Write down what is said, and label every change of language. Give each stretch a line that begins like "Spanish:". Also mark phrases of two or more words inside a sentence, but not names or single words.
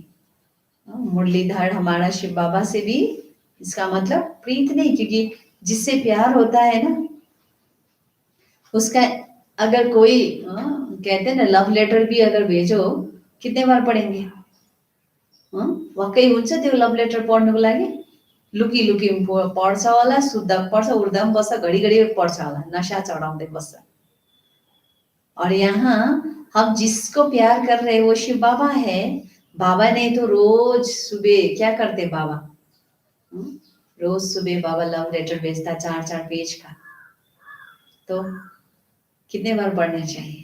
Hindi: मुरलीधर हमारा शिव बाबा से भी इसका मतलब प्रीत नहीं, क्योंकि जिससे प्यार होता है ना उसका, अगर कोई कहते हैं ना
English: love letter
Hindi: भी अगर भेजो कितने बार पढ़ेंगे?
Nepali: वाकई हुन्छ त्यो
English: love letter
Nepali: पढ्नुको लागि? लुकी लुकी पढ्छ होला, शुद्ध पढ्छ, उर्दा पनि बस्छ, घडी घडी पढ्छ होला, नशा चढ़ाउँदै बस्छ।
Hindi: और यहाँ हम जिसको प्यार कर रहे हैं वो शिव बाबा है। बाबा ने तो रोज सुबह क्या करते बाबा, रोज सुबह बाबा
English: love letter
Hindi: भेजता 4-4 पेज का, तो कितने बार पढ़ना चाहिए।